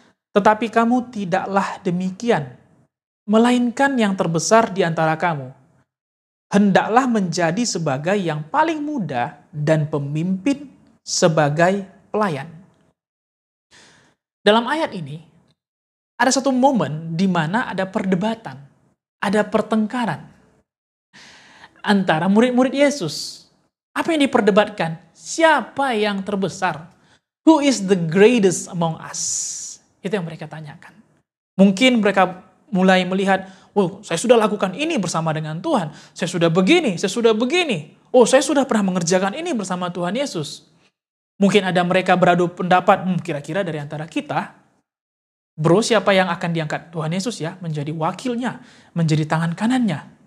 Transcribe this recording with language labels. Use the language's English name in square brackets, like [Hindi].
[Indonesian] Tetapi kamu tidaklah demikian, melainkan yang terbesar di antara kamu hendaklah menjadi sebagai yang paling muda dan pemimpin sebagai pelayan. Dalam ayat ini, ada satu momen di mana ada perdebatan, ada pertengkaran antara murid-murid Yesus. Apa yang diperdebatkan? Siapa yang terbesar? [English] Who is the greatest among us? [Indonesian] Itu yang mereka tanyakan. Mungkin mereka mulai melihat, oh, saya sudah lakukan ini bersama dengan Tuhan. Saya sudah begini, saya sudah begini. Oh, saya sudah pernah mengerjakan ini bersama Tuhan Yesus. Mungkin ada mereka beradu pendapat, kira-kira dari antara kita, bro, siapa yang akan diangkat Tuhan Yesus ya menjadi wakilnya, menjadi tangan kanannya?